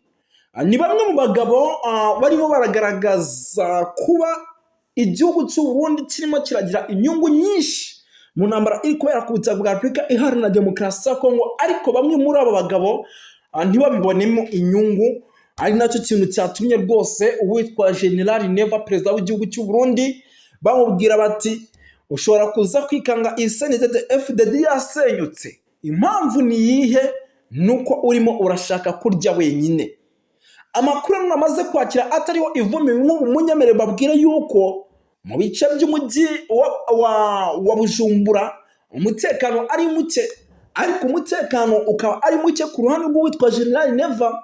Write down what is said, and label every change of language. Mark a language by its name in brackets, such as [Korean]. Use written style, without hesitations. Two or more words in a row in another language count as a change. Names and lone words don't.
[Kinyarwanda] Ni bamwe mu bagabo barimo baragaragaza kuba igihugu cy'u Burundi kirimo kiragira inyungu nyinshi mu ntambara iri kubera ku butaka bwa Repubulika Iharanira Demokarasi ya Kongo, ariko bamwe muri abo bagabo ntibabibonemo inyungu. Ari nacyo kintu cyatumye rwose uwitwa General Neva, perezida w'igihugu cy'u Burundi, bamubwira bati ushobora kuza kwikanga iyi CNDD-FDD yasenyutse. Impamvu ni iyihe? Nuko urimo urashaka kurya wenyine. Amakuru namaze kwakira atariho ivumi nk'umunyamere babwira yuko mu bice by'umujyi wa Bujumbura umutekano ari muke, ariko umutekano ukaba ari muke ku ruhande rw'uwitwa General Neva.